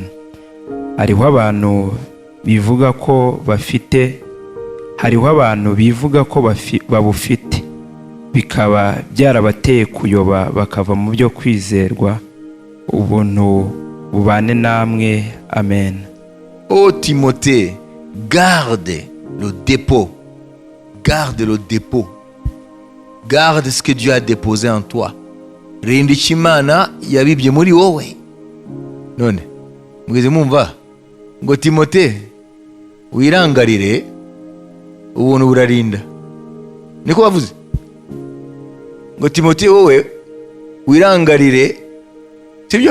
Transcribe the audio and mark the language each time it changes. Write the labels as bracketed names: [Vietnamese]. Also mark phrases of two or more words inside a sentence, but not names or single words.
[Kinyarwanda] Hariho abantu bivuga ko babufite, bikaba byarabateye kuyoba bakava mu byo kwizerwa. Ubuntu bubane namwe. Amen. [French] Ô Timothée, garde le dépôt. Garde le dépôt. Garde ce que Dieu a déposé en toi. [Kinyarwanda] Rinda icyo Imana yabibye muri wowe. None mugeze mumva ngo Timothée, wirangarire ubuntu burarinda. Niko bavuze ngo Timothée, wowe wirangarire, sibyo?